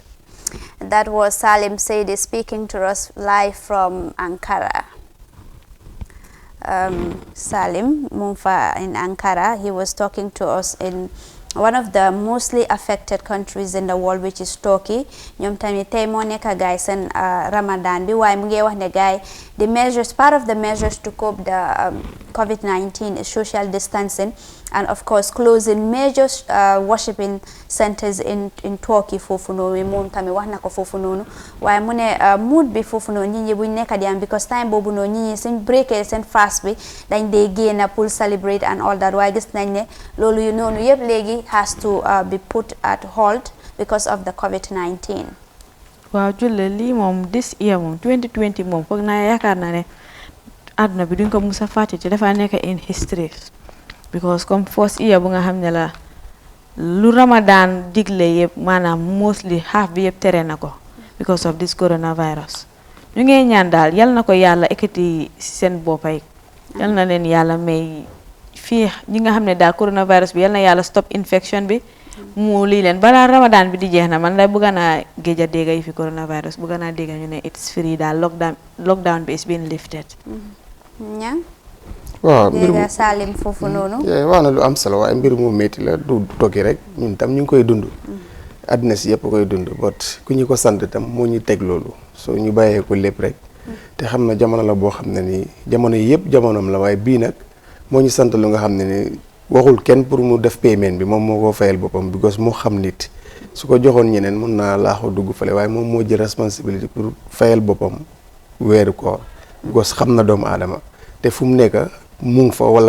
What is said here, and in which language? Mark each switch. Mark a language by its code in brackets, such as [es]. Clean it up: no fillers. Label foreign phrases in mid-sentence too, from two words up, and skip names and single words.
[en] That was Salim Saidi speaking to us live from Ankara. Salim Mumfa in Ankara, he was talking to us in one of the mostly affected countries in the world, which is Turkey. [wo] ñoom tamit tey moo nekk gaay seen Ramadan bi waaye mu ngi wax ne gaay [en] the measures, part of the measures to cope the COVID-19 is social distancing and of course closing major worshiping centers in Turkey [wo] foofu noonu moom tamit wax na ko foofu noonu waaye mu ne mood bi foofu noonu nit ñi buñ nekk di am [en] because time [wo] boobu noonu nit ñi suñ breakee seen fast bi dañ dee génn pour [en] celebrate and all that [wo] waaye gis nañ ne loolu yu noonu yëpp léegi [en] has to be put at hold because of the COVID-19. [wo] waaw Julle lii moom [en] this year [wo] moom 2020 moom foog naa yaakaar naa ne àdduna bi duñ ko musa fàtte ci dafa nekk [en] in history because [wo] comme first year bu nga xam ne la lu Ramadan digle yëpp maanaam [en] mostly half [wo] bi yëpp tere na ko [en] because of this coronavirus [wo] ñu ngi ñaan daal yal na ko yàlla ekkati seen boppay yal na leen yàlla may fii ñi nga xam ne daal coronavirus bi yal na yàlla [en] stop infection [wo] bi mu lii leen balaa Ramadan bi di jeex na man lay bëgg naa géej a dégg yi fi coronavirus bëgg naa dégg ñu ne [en] it's free [wo] daal lockdown bi [en] is being lifted. [wo] waaw mbir mu Salim foofu noonu. wax na lu am solo waaye mbir mu métti la du tokki rek ñun tam ñu ngi koy dund. àddina si yëpp koy dund but ku ñu ko sant tam moo ñu teg loolu soo ñu bàyyee ko lépp rek. te xam na jamono la boo xam ne nii jamono yi yëpp jamonoom la waaye bii nag moo ñu sant lu nga xam ne ni waxul kenn pour mu def paiement bi moom moo ko fayal boppam because moo xam nit su ko joxoon ñeneen mun naa laaxoo dugg fale waaye moom moo jël responsabilité pour fayal boppam weeru koor because xam na doomu aadama te fu mu nekk mu ngi fa wala